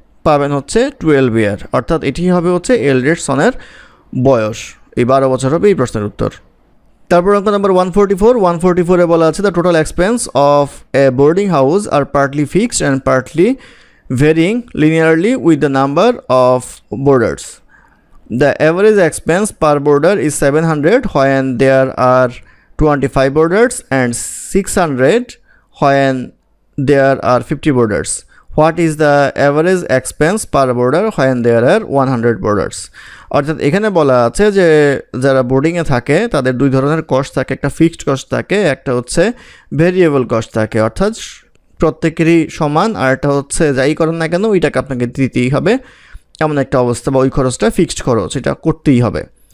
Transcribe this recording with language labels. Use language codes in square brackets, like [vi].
[bn] পাবেন হচ্ছে 12 ইয়ার, অর্থাৎ এটি হবে হচ্ছে এল্ডেস্ট সনের বয়স। এই 12 বছর হবে এই প্রশ্নের উত্তর। তারপর অঙ্ক নাম্বার 144 বলা আছে [en] The total expense of a boarding house আর partly fixed and partly varying linearly with the number of boarders. The average expense per boarder is 700 when there are 25 boarders and 600 when there are 50 boarders. What is the average expense per boarder when there are 100 boarders? [bn] অর্থাৎ এখানে বলা আছে যে যারা বোর্ডিংয়ে থাকে তাদের দুই ধরনের কস্ট থাকে, একটা ফিক্সড কস্ট থাকে, একটা হচ্ছে ভেরিয়েবল কস্ট থাকে, অর্থাৎ প্রত্যেকেরই সমান, আর একটা হচ্ছে যাই করেন না কেন ওইটাকে আপনাকে দিতেই হবে, এমন একটা অবস্থা, বা ওই খরচটা ফিক্সড খরচ, এটা করতেই হবে।